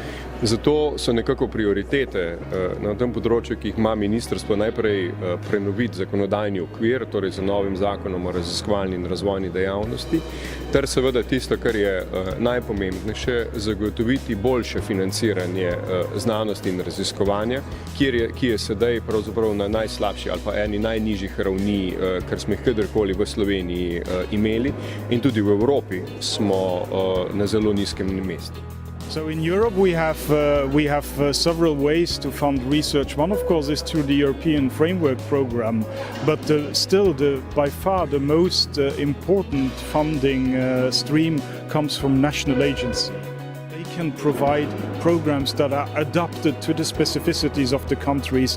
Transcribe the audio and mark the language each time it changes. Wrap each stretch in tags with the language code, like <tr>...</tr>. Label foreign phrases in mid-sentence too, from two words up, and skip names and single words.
<sl>Zato so nekako prioritete na tem področju, ki jih ima ministrstvo, najprej prenoviti zakonodajni okvir, torej z novim zakonom o raziskovalni in razvojni dejavnosti, ter seveda tisto, kar je najpomembnejše, zagotoviti boljše financiranje znanosti in raziskovanja, ki je sedaj pravzaprav na najslabši ali pa eni najnižjih ravni, kar smo jih kadarkoli v Sloveniji imeli, in tudi v Evropi smo na zelo nizkem mestu.</sl> <en>So in Europe we have several ways to fund research. One of course is through the European Framework Program, but still by far the most important funding stream comes from national agencies. They can provide programs that are adapted to the specificities of the countries.</en>